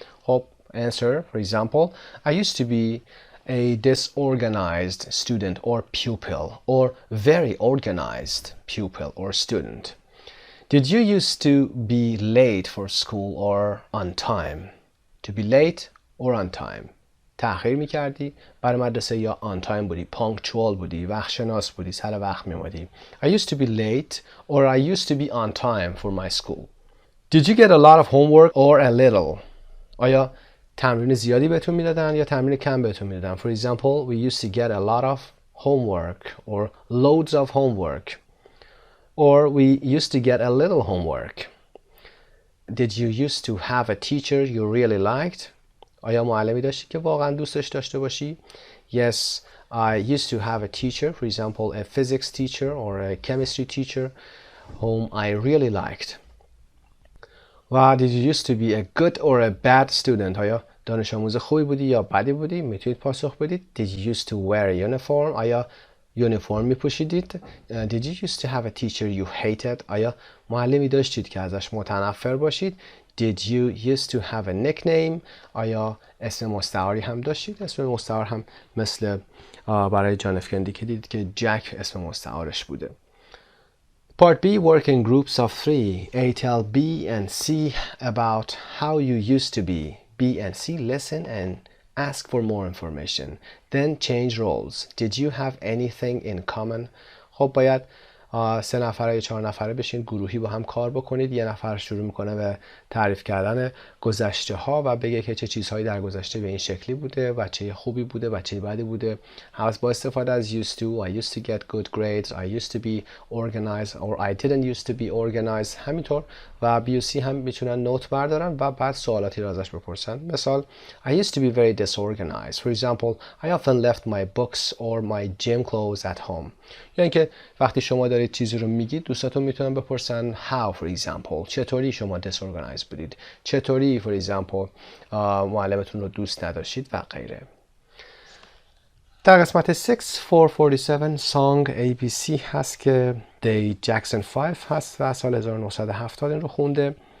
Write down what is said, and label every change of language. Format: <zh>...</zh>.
<en>خب answer for example I used to be a disorganized student or pupil or very organized pupil or student. Did you used to be late for school or on time? To be late or on time.</en> <fa>تأخیر میکردی برای مدرسه یا</fa> <en>on time</en> <fa>بودی، punctual بودی، وقت شناس بودی، سر وقت میومدی.</fa> <en>I used to be late or I used to be on time for my school. Did you get a lot of homework or a little?</en> <fa>آیا تمرین زیادی بهتون میدادن یا تمرین کم بهتون میدادن؟</fa> <en>For example, we used to get a lot of homework or loads of homework. Or we used to get a little homework. Did you used to have a teacher you really liked?</en> <fa>آیا معلمی داشتی که واقعا دوستش داشته باشی؟</fa> <en>Yes, I used to have a teacher, for example, a physics teacher or a chemistry teacher whom I really liked. و did you used to be a good or a bad student?</en> <fa>آیا دانش آموز خوبی بودی یا بدی بودی؟ میتونید پاسخ بدید.</fa> <en>Did you used to wear a uniform?</en> <fa>آیا یونیفرم میپوشیدید؟</fa> <en>Did you used to have a teacher you hated?</en> <fa>آیا معلمی داشتید که ازش متنفر باشید؟</fa> <en>Did you used to have a nickname?</en> <fa>آیا اسم مستعاری هم داشتید؟ اسم مستعار هم مثل برای جان اف کندی که دیدید که جک اسم مستعارش بوده.</fa> <en>Part B, work in groups of 3. A tell B and C about how you used to be. B and C listen and ask for more information. Then change roles. Did you have anything in common?</en> <fa>خب باید 3 نفره یا 4 نفره بشین گروهی با هم کار بکنید. یه نفر شروع میکنه به تعریف کردن گذشته ها و بگه که چه چیزهایی در گذشته به این شکلی بوده، بچه خوبی بوده، بچه بدی بوده. با استفاده از</fa> <en>used to, I used to get good grades, I used to be organized or I didn't used to be organized.</en> <fa>همینطور و B و C هم میتونن نوت بردارن و بعد سوالاتی رو ازش بپرسن.</fa> <en>مثال I used to be very disorganized. For example, I often left my books or my gym clothes at home.</en> <fa>یا اینکه وقتی شما دارید چیزی رو میگید دوستاتون میتونن بپرسن</fa> <en>how for example</en> <fa>چطوری شما disorganized بودید، چطوری for example معلمتون رو دوست نداشتید و غیره. در قسمت 6447 song ABC هست که دی جکسون 5 هست و سال 1970 این رو خونده.</fa>